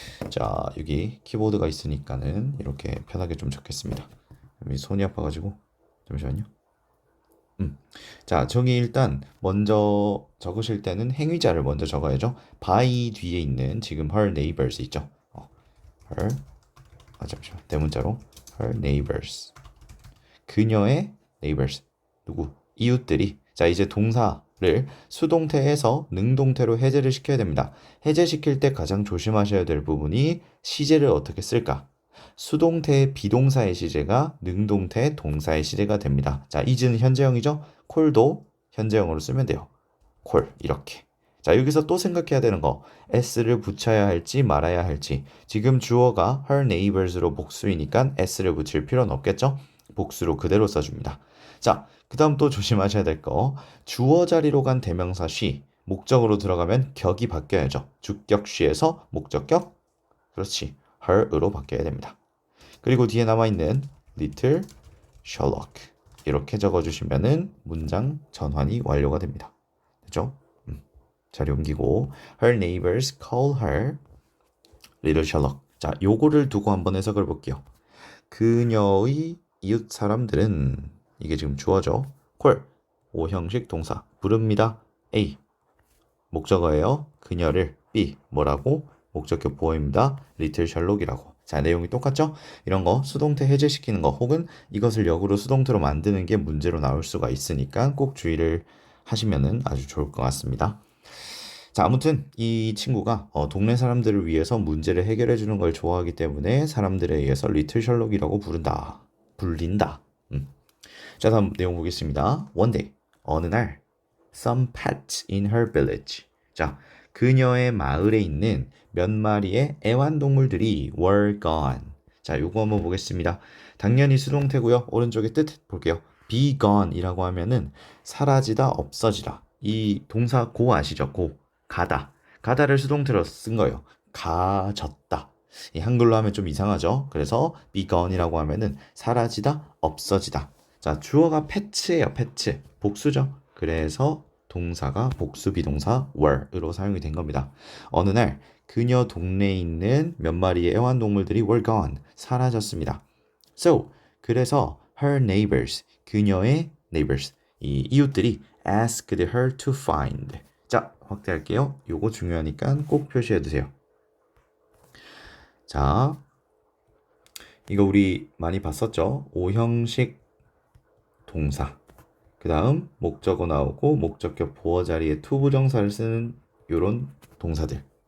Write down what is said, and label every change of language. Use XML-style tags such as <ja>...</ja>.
<ko>자, 여기 키보드가 있으니까는 이렇게 편하게 좀 적겠습니다. 손이 아파가지고, 잠시만요. 자, 저기 일단 먼저 적으실 때는 행위자를 먼저 적어야죠. by 뒤에 있는 지금</ko> <en>her neighbors</en> <ko>있죠. her, 잠시만, 대문자로</ko> <en>her neighbors.</en> <ko>그녀의 neighbors. 누구? 이웃들이. 자, 이제 동사를 수동태에서 능동태로 해제를 시켜야 됩니다. 해제시킬 때 가장 조심하셔야 될 부분이 시제를 어떻게 쓸까? 수동태의 비동사의 시제가 능동태 동사의 시제가 됩니다. 자, is는 현재형이죠? 콜도 현재형으로 쓰면 돼요. 콜 이렇게. 자, 여기서 또 생각해야 되는 거, s를 붙여야 할지 말아야 할지. 지금 주어가</ko> <en>her neighbors</en> <ko>로 복수이니까 s를 붙일 필요는 없겠죠? 복수로 그대로 써줍니다. 자, 그 다음 또 조심하셔야 될 거, 주어 자리로 간 대명사 she, 목적으로 들어가면 격이 바뀌어야죠. 주격 she에서 목적격, 그렇지, her으로 바뀌어야 됩니다. 그리고 뒤에 남아있는 little Sherlock 이렇게 적어주시면은 문장 전환이 완료가 됩니다. 됐죠? 자리 옮기고</ko> <en>her neighbors call her little Sherlock.</en> <ko>자, 요거를 두고 한번 해석을 볼게요. 그녀의 이웃 사람들은, 이게 지금 주어죠. call, 오형식 동사, 부릅니다. A, 목적어예요. 그녀를. B, 뭐라고? 목적격 보어입니다. little Sherlock이라고. 자, 내용이 똑같죠? 이런 거 수동태 해제시키는 거 혹은 이것을 역으로 수동태로 만드는 게 문제로 나올 수가 있으니까 꼭 주의를 하시면 아주 좋을 것 같습니다. 자, 아무튼 이 친구가 동네 사람들을 위해서 문제를 해결해 주는 걸 좋아하기 때문에 사람들에 의해서 리틀 셜록이라고 불린다. 자, 다음 내용 보겠습니다.</ko> <en>One day,</en> <ko>어느 날</ko> <en>some pets in her village.</en> <ko>자, 그녀의 마을에 있는 몇 마리의 애완동물들이</ko> <en>were gone.</en> <ko>자, 요거 한번 보겠습니다. 당연히 수동태고요. 오른쪽에 뜻 볼게요. be gone 이라고 하면은 사라지다, 없어지다. 이 동사 고 아시죠? 고. 가다. 가다를 수동태로 쓴 거예요. 가졌다. 이 한글로 하면 좀 이상하죠? 그래서 be gone이라고 하면은 사라지다, 없어지다. 자, 주어가 pets예요. pets. 복수죠. 그래서 동사가 복수 비동사 were으로 사용이 된 겁니다. 어느 날 그녀 동네에 있는 몇 마리의 애완동물들이</ko> <en>were gone,</en> <ko>사라졌습니다.</ko> <en>So,</en> <ko>그래서</ko> <en>her neighbors,</en> <ko>그녀의</ko> <en>neighbors,</en> <ko>이 이웃들이</ko> <en>asked her to find.</en> <ko>자, 확대할게요. 요거 중요하니까 꼭 표시해 두세요. 자, 이거 우리 많이 봤었죠? 오형식 동사. 그 다음 목적어 나오고 목적격 보어 자리에 to 부정사를 쓰는 요런 동사들.</ko>